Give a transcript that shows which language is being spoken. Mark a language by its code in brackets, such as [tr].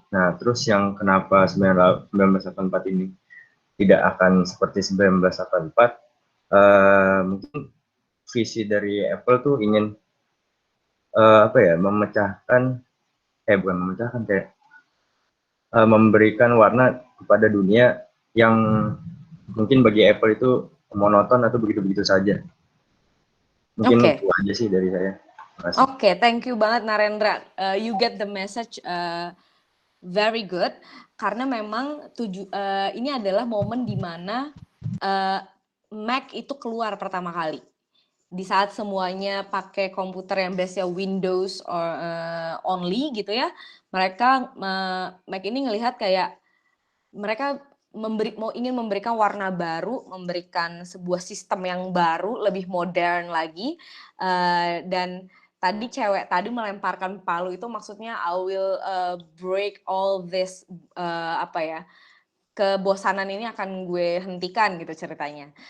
[id] Nah, terus yang kenapa 1984 ini tidak akan seperti 1984, mungkin visi dari Apple tuh ingin apa ya, bukan memecahkan, kayak memberikan warna kepada dunia yang mungkin bagi Apple itu monoton atau begitu-begitu saja. Mungkin itu aja sih dari saya. Oke, [en] thank you [id] banget Narendra. [en] You get the message very good. [id] Karena memang ini adalah momen di mana Mac itu keluar pertama kali. Di saat semuanya pakai komputer yang base-nya Windows or only gitu ya, mereka Mac ini ngelihat kayak mereka ingin memberikan warna baru, memberikan sebuah sistem yang baru, lebih modern lagi, dan tadi cewek tadi melemparkan palu itu maksudnya [en] I will break all this [id] kebosanan ini akan gue hentikan gitu ceritanya.